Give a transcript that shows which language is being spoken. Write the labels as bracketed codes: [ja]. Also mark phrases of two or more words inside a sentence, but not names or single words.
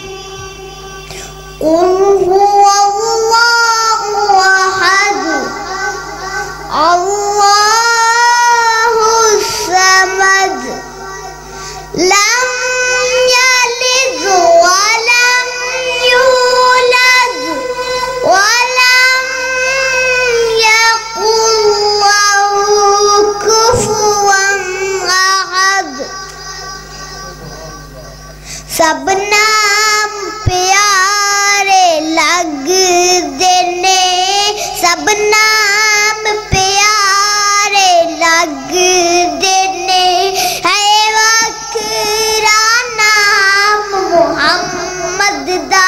[ar] قل هو الله أحد الله الصمد لم يلد ولم يولد ولم يكن له كفوا أحد. [pa] سب نام پیارے لگتے نے، سب نام پیارے لگتے نے، ہے وکھرا نام محمد دا.